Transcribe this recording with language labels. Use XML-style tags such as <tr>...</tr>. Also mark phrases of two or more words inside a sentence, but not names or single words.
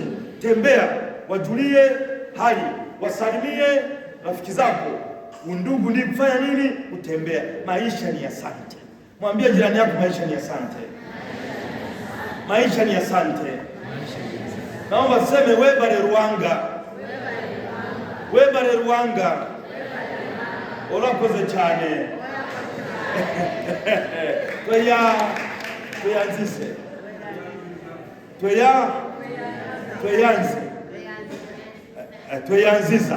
<sw>Tembea, wajulie hali, wasalimie rafiki zako. Undugu ni kufanya nini? Utembea. Maisha ni asante. Mwambie jirani yako maisha ni asante. Maisha ni asante. Naomba seme webale Ruwanga.</sw> <rw>Webale Ruwanga. Urakoze cyane. Tuyanzise. Tuyanziza.</rw>